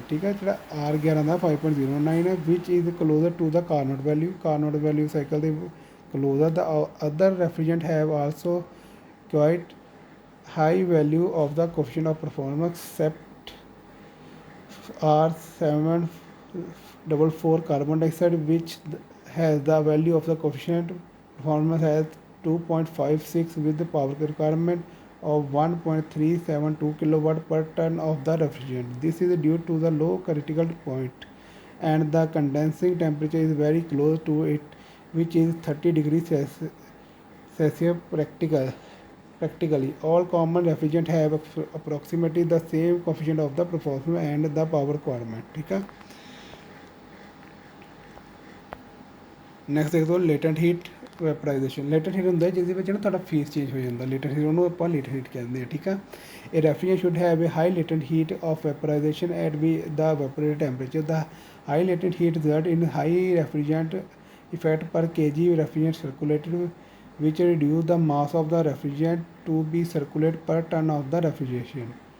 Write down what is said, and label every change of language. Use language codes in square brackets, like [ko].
[pa] ਠੀਕ ਹੈ, ਜਿਹੜਾ R11 ਦਾ 5.09 ਹੈ [en] Which is closer to the Carnot value cycle the closer. The other refrigerant have also quite high value of the coefficient of performance except R744 carbon dioxide, which has the value of the coefficient performance as 2.56 with the power requirement of 1.372 kilowatt per ton of the refrigerant. This is due to the low critical point and the condensing temperature is very close to it, which is 30 degrees Celsius practically. All common refrigerant have approximately the same coefficient of the performance and the power requirement. [hi] ठीक है. [pa] Next ਦੇਖ ਲਓ Latent heat ਵੈਪਰਾਈਜੇਸ਼ਨ। Latent heat ਹੁੰਦਾ ਜਿਹਦੇ ਵਿੱਚ ਨਾ ਤੁਹਾਡਾ face change ਹੋ ਜਾਂਦਾ। ਲੇਟੈਂਟ ਹੀਟ ਉਹਨੂੰ ਆਪਾਂ ਲੇਟੈਂਟ ਹੀਟ ਕਹਿੰਦੇ ਆ। ਠੀਕ ਆ। [en] ਇਹ refrigerant should have a high latent heat of vaporization at ਵੀ the evaporator temperature. The high latent heat result in high refrigerant effect per kg refrigerant circulated, which reduce the mass of the refrigerant to be circulated per ton of the refrigeration.